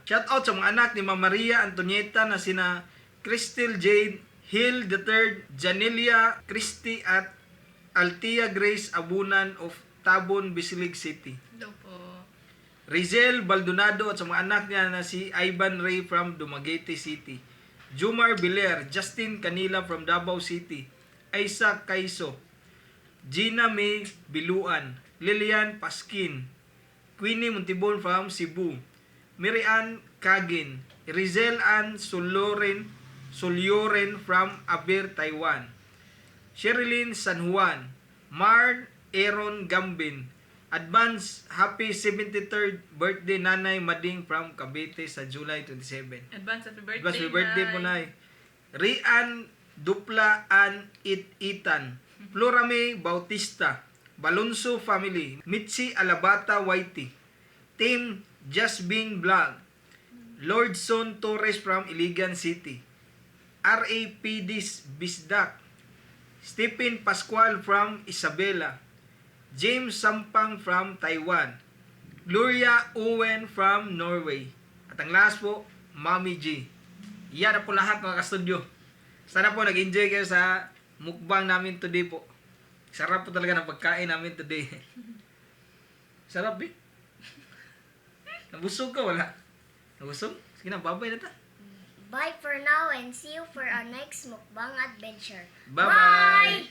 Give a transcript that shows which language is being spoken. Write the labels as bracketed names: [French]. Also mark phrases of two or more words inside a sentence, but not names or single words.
[English] Shout out [Filipino] sa mga anak ni Ma'am Maria Antonieta na sina Crystal Jade, Hill III, Janelia Christy at Altia Grace Abunan of Tabon, Bisilig City. Hello po. Rizel Baldonado at sa mga anak niya na si Ivan Ray from Dumaguete City. Jumar Biler, Justin Canila from Davao City. Isaac Kaiso, Gina May Biluan, Lilian Paskin, Queenie Montibon from Cebu, Miriam Kagin, Rizel Ann Solyoren from Aber, Taiwan, Sherilyn San Juan, Marn Aaron Gambin. [English] Advance happy 73rd birthday Nanay Mading from Cavite sa July 27. Advance happy birthday, Happy birthday po, [Filipino] Nay. Rian Dupla An Itan, Florame Bautista, Balonso Family, Mitzi Alabata Whitey, Team Just Being Vlog, Lordson Torres from Iligan City, RAPDs Bisdak, Stephen Pascual from Isabela, James Sampang from Taiwan, Gloria Owen from Norway. At ang last po, Mami G. Yan na po lahat mga ka-studio. Sana po nag-enjoy kayo sa mukbang namin today po. Sarap po talaga ng pagkain namin today. Sarap eh. Nabusog ka wala? Nabusog? Sige na, babay na ta. [English] Bye for now and see you for our next mukbang adventure. Bye-bye!